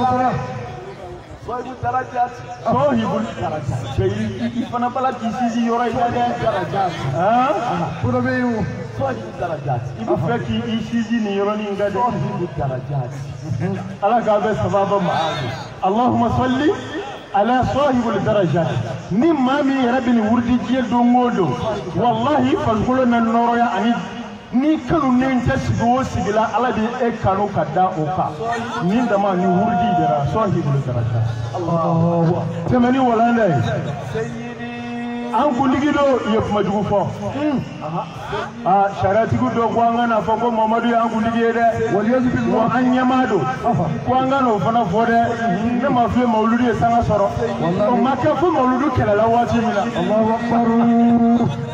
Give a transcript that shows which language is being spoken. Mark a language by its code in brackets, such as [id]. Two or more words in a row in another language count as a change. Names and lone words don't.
[ar] صاحب الدرجات [bm] i fana bala k'i sinsin yɔrɔ in na dɛ [ar] صاحب الدرجات [bm] i bɛ fɛ k'i sinsin nin yɔrɔnin kan dɛ [ar] صاحب الدرجات [bm] Ala k'a bɛ sababa ma [ar] اللهم صل على صاحب الدرجات [bm] ni maa min yɛrɛ bɛ nin wurudi diɲɛ don o don wallahi farikolo na nɔrɔya ani ni kanu ne tɛ sigi o sigi la Ala de e kanu ka da o kan ni dama ni wurudi de la [ar] صاحب الدرجات [bm] tɛmɛni walanda ye an kuntigi do ye kuma jugu fɔ sariyatigi dɔ ko an ka na fɔ ko Muhammadu ye an kuntigi ye dɛ wa an ɲɛmaa do ko an ka n'o fana fɔ dɛ ne ma f'i ye mawuludu ye sanga sɔrɔ o ma kɛ fo mawuludu kɛlɛla waati min na